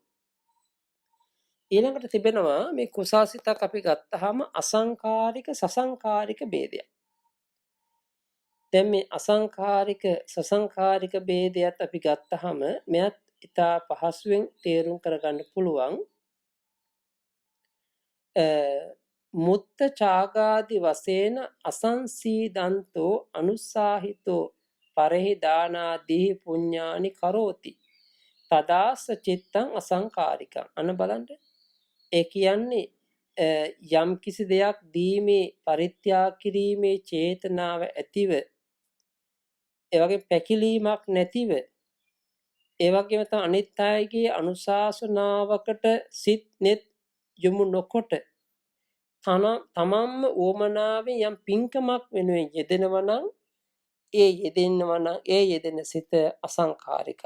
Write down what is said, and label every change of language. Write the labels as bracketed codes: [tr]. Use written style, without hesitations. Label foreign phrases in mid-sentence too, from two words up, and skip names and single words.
[si] ඊළඟට තිබෙනවා මේ කුසාසිතක් අපි ගත්තාම අසංකාරික සසංකාරික ભેදයක්. දැන් මේ අසංකාරික සසංකාරික ભેදයක් අපි ගත්තාම මෙයත් ඉතා පහසුවෙන් තේරුම් කරගන්න පුළුවන්. [pi] මුත්ත චාගාදි වශයෙන් අසංසීදන්තෝ අනුසාහිතෝ පරහි දානාදී පුඤ්ඤානි කරෝති තදාස චිත්තං අසංකාරිකං. [si] අන්න බලන්න ඒ කියන්නේ යම් කිසි දෙයක් දීමේ පරිත්‍යාග කිරීමේ චේතනාව ඇතිව ඒ වගේ පැකිලීමක් නැතිව ඒ වගේම තමයි අනිත් අයගේ අනුශාසනාවකට සිත් net යොමු නොකොට තමන්ම ඕමනාවෙන් යම් පින්කමක් වෙනුවෙන් යෙදෙනවා නම් ඒ යෙදෙන සිත අසංකාරිකයි.